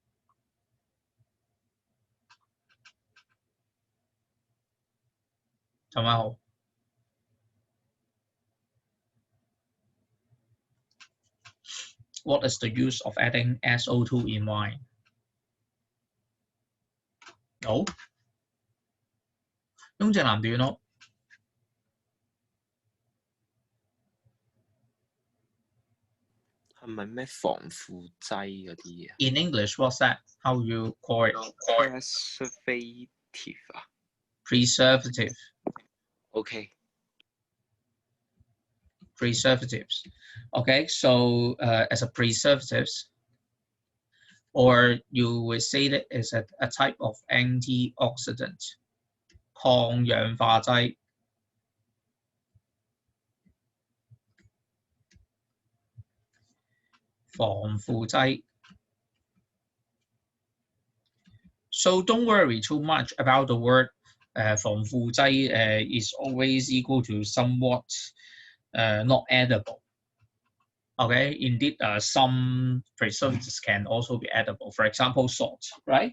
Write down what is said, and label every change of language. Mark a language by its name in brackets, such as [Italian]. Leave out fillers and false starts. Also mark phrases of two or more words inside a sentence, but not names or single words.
[English] What is the use of adding SO2 in wine? No. 雍正男 do you know? [Cantonese] 係咪咩防腐劑嗰啲嘢 [English] In English, what's that? How you call it? ？Preservative 啊 Preservative. ？OK。 preservatives. Okay, so as a preservatives, or you would say that is a type of antioxidant, [Cantonese] 抗氧化劑。 [English] 防腐劑。So don't worry too much about the word 防腐劑 is always equal to somewhat not edible. Okay, indeed, some preservatives can also be edible. For example, salt, right?